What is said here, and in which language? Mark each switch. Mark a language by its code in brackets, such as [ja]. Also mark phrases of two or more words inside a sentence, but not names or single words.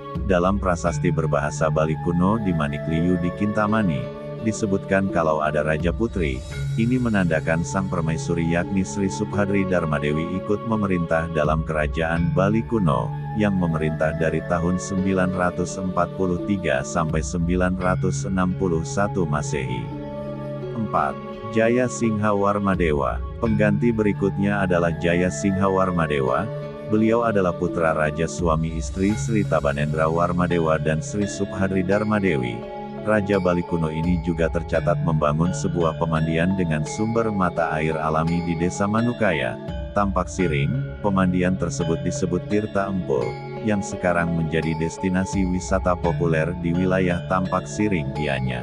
[id] Dalam prasasti berbahasa Bali kuno di Manikliu di Kintamani, disebutkan kalau ada raja putri, ini menandakan sang permaisuri yakni Sri Subhadri Darmadewi ikut memerintah dalam kerajaan Bali kuno, yang memerintah dari tahun 943 sampai 961 Masehi. 4. Jaya Singha Warmadewa. Pengganti berikutnya adalah Jaya Singha Warmadewa. Beliau adalah putra raja suami istri Sri Tabanendra Warmadewa dan Sri Subhadri Darmadewi. Raja Bali kuno ini juga tercatat membangun sebuah pemandian dengan sumber mata air alami di desa Manukaya, Tampak Siring. Pemandian tersebut disebut Tirta Empul, yang sekarang menjadi destinasi wisata populer di wilayah Tampak Siring Gianyar.